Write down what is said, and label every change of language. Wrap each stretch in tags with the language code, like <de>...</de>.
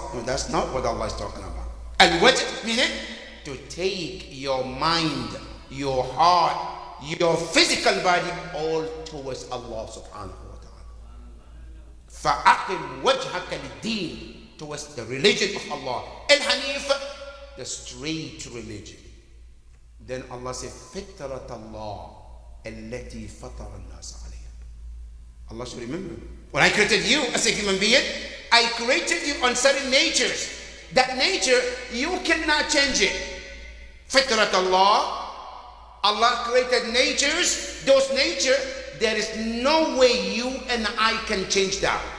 <en>No, that's not what Allah is talking about. Al-wajh meaning to take your mind, your heart, your physical body all towards Allah subhanahu wa ta'ala.</en> <ar>فَأَقِمْ وَجْهَكَ لِلدِّينِ,</ar> <en>towards the religion of Allah. Al-Hanif, the straight religion. Then Allah said,</en> <ar>فِطْرَةَ اللَّهِ الَّتِي فَطَرَ النَّاسَ عَلَيْهَا.</ar> <en>Allah should remember, when I created you as a human being, I created you on certain natures. That nature, you cannot change it. Fitrat Allah, Allah created natures. Those nature, there is no way you and I can change that.</en>